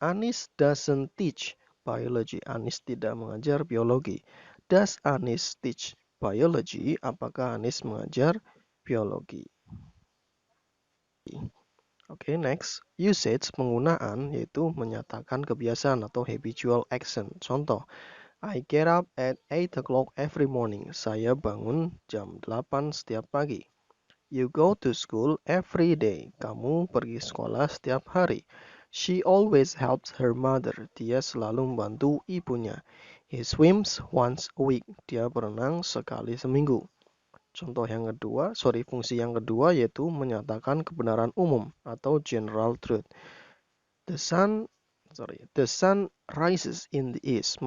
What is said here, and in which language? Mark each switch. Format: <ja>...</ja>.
<en>Anis doesn't teach biology.</en> <id>Anis tidak mengajar biologi.</id> <en>Does Anis teach biology?</en> <id>Apakah Anis mengajar biologi? Oke, next. Usage, penggunaan, yaitu menyatakan kebiasaan atau</id> <en>habitual action. Contoh, I get up at 8 o'clock every morning.</en> <id>Saya bangun jam 8 setiap pagi.</id> <en>You go to school every day.</en> <id>Kamu pergi sekolah setiap hari.</id> <en>She always helps her mother.</en> <id>Dia selalu membantu ibunya.</id> <en>He swims once a week.</en> <id>Dia berenang sekali seminggu. Contoh yang kedua, fungsi yang kedua yaitu menyatakan kebenaran umum atau</id> <en>general truth. The sun rises in the east.</en>